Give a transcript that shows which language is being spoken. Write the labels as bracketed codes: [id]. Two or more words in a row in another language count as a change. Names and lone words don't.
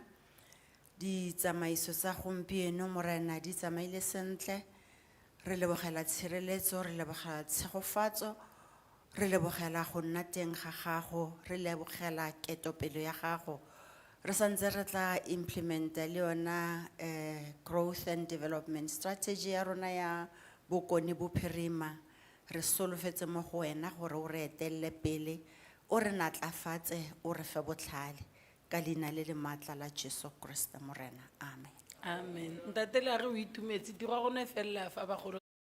[tn] Ditsamaiso tsa gompieno Morena di tsamaile sentle. Re lebogela tshireletso, re lebogela tshegofatso, re lebogela go nna teng ga gago, re lebogela ketopelo ya gago. Re santse re tla implementa le yona [en] growth and development strategy [tn] ya rona ya bokone bophirima. Re solofetse mo go wena gore o re etelle pele, o re natlafatse, o re fe botlhale ka leina le le maatla la Jesu Kriste Morena. Amen. Amen. Ntate le a re o itumetse tiro ya gone fela fa bagolo